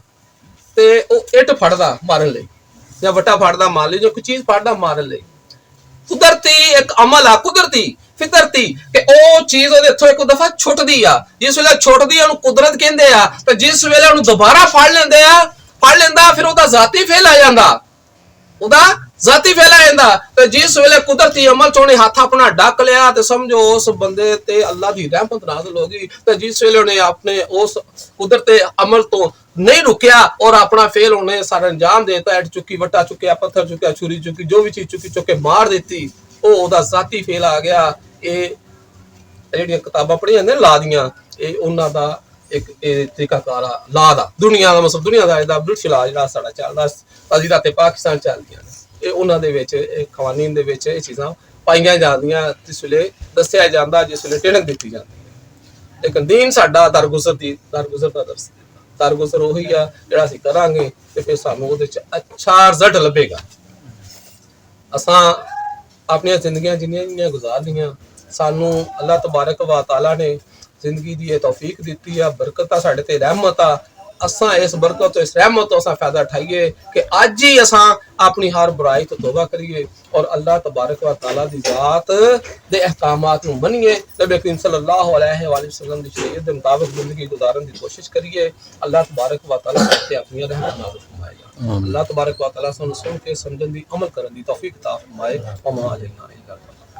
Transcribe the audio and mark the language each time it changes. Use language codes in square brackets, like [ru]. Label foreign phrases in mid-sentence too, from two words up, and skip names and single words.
[pa] ਤੇ ਉਹ ਇੱਟ ਫੜਦਾ ਮਾਰਨ ਲਈ ਜਾਂ ਵੱਟਾ ਫੜਦਾ ਮਾਰਨ ਲਈ, ਜਾਂ ਕੋਈ ਚੀਜ਼ ਫੜਦਾ ਮਾਰਨ ਲਈ, ਕੁਦਰਤੀ ਇੱਕ ਅਮਲ ਆ, ਕੁਦਰਤੀ ਫਿਤਰਤੀ ਕਿ ਉਹ ਚੀਜ਼ ਉਹਦੇ ਹੱਥੋਂ ਇੱਕ ਦਫਾ ਛੁੱਟਦੀ ਆ, ਜਿਸ ਵੇਲੇ ਛੁੱਟਦੀ ਆ ਉਹਨੂੰ ਕੁਦਰਤ ਕਹਿੰਦੇ ਆ, ਤੇ ਜਿਸ ਵੇਲੇ ਉਹਨੂੰ ਦੁਬਾਰਾ ਫੜ ਲੈਂਦਾ ਫਿਰ ਉਹਦਾ ਜ਼ਾਤੀ ਫੇਲ ਆ ਜਾਂਦਾ, ਉਹਦਾ ਜ਼ਾਤੀ ਫੇਲ ਆ ਜਾਂਦਾ। ਤੇ ਜਿਸ ਵੇਲੇ ਕੁਦਰਤੀ ਅਮਲ ਚ ਉਹਨੇ ਹੱਥ ਆਪਣਾ ਡੱਕ ਲਿਆ ਤੇ ਸਮਝੋ ਉਸ ਬੰਦੇ ਤੇ ਅੱਲਾਹ ਦੀ ਰਹਿਮਤ ਨਾਜ਼ਿਲ ਹੋ ਗਈ। ਤੇ ਜਿਸ ਵੇਲੇ ਉਹਨੇ ਆਪਣੇ ਉਸ ਕੁਦਰਤੀ ਅਮਲ ਤੋਂ ਨਹੀਂ ਰੁਕਿਆ ਔਰ ਅਪਣਾ ਫੇਲ ਹੋਣੇ ਸਾਰਾ ਅੰਜਾਮ ਦੇਤਾ, ਇੱਟ ਚੁੱਕੀ, ਵੱਟਾ ਚੁੱਕਿਆ, ਪੱਥਰ ਚੁੱਕਿਆ, ਛੁਰੀ ਚੁੱਕੀ, ਜੋ ਭੀ ਚੀਜ਼ ਚੁੱਕੀ ਚੁੱਕੇ ਮਾਰ ਦੇਤੀ, ਓਦਾ ਜ਼ਾਤੀ ਫੇਲ ਆ ਗਿਆ। ये ਜਿਹੜੀਆਂ ਕਿਤਾਬਾਂ ਪੜ੍ਹੀਆਂ ਨੇ ਲਾ ਦੀਆਂ, ਇਹ ਉਹਨਾਂ ਦਾ ਇੱਕ ਤਰੀਕਾਕਾਰ ਆ ਲਾ ਦਾ, ਦੁਨੀਆ ਦਾ ਮਤਲਬ ਦੁਨੀਆ ਦਾ ਇਹਦਾ [en] British law [pa] ਜਿਹੜਾ ਸਾਡਾ ਚੱਲਦਾ ਅਜੀ ਰਾਤੇ ਪਾਕਿਸਤਾਨ ਚੱਲਦੀਆਂ ਨੇ, ਇਹ ਉਹਨਾਂ ਦੇ ਵਿੱਚ ਕਵਾਨੀਨ ਦੇ ਵਿੱਚ ਇਹ ਚੀਜ਼ਾਂ ਪਾਈਆਂ ਜਾਂਦੀਆਂ, ਜਿਸ ਵੇਲੇ ਦੱਸਿਆ ਜਾਂਦਾ, ਜਿਸ ਵੇਲੇ ਟਿਣਕ ਦਿੱਤੀ ਜਾਂਦੀ ਹੈ। ਲੇਕਿਨ ਦੀਨ ਸਾਡਾ ਦਰਗੁਜ਼ਰ ਦਾ ਦਰਸ, ਦਰਗੁਜ਼ਰ ਉਹੀ ਆ ਜਿਹੜਾ ਅਸੀਂ ਕਰਾਂਗੇ ਤੇ ਫਿਰ ਸਾਨੂੰ ਉਹਦੇ ਚ ਅੱਛਾ ਰਿਜ਼ਲਟ ਲੱਭੇਗਾ। ਅਸਾਂ ਆਪਣੀਆਂ ਜ਼ਿੰਦਗੀਆਂ ਜਿੰਨੀਆਂ ਗੁਜ਼ਾਰਨੀਆਂ, ਸਾਨੂੰ ਅੱਲਾਹ ਤਬਾਰਕ व तआला ने ਜ਼ਿੰਦਗੀ ਦੀ ਇਹ ਤੌਫੀਕ ਦਿੱਤੀ ਆ, ਬਰਕਤ ਆ ਸਾਡੇ ਤੇ, ਰਹਿਮਤ ਆ। ਅਸਾਂ ਇਸ ਬਰਕਤ ਤੋਂ, ਇਸ ਰਹਿਮਤ ਤੋਂ ਅਸਾਂ ਫਾਇਦਾ ਉਠਾਈਏ ਕਿ ਅੱਜ ਹੀ ਅਸਾਂ ਆਪਣੀ ਹਰ ਬੁਰਾਈ ਤੋਂ ਤੌਬਾ ਕਰੀਏ ਔਰ ਅੱਲਾਹ ਤਬਾਰਕ व तआला ਦੀ ਜ਼ਾਤ ਦੇ ਅਹਿਕਾਮਾਤ ਨੂੰ ਮੰਨੀਏ, ਨਬੀ ਕਰੀਮ [ar] صلى الله عليه وسلم [pa] ਦੀ ਸ਼ਰੀਅਤ ਦੇ ਮੁਤਾਬਿਕ ਜ਼ਿੰਦਗੀ ਗੁਜ਼ਾਰਨ ਦੀ ਕੋਸ਼ਿਸ਼ ਕਰੀਏ। ਅੱਲਾਹ ਤਬਾਰਕ व तआला ਤੇ ਆਪਣੀ ਰਹਿਮਤ ਨਾਜ਼ਿਲ ਫਰਮਾਏਗਾ। ਅੱਲਾਹ ਤਬਾਰਕ व तआला ਸਾਨੂੰ ਸੁਣ ਕੇ ਸਮਝਣ ਦੀ, ਅਮਲ ਕਰਨ ਦੀ ਤੌਫੀਕ ਤਾ ਫਰਮਾਏ।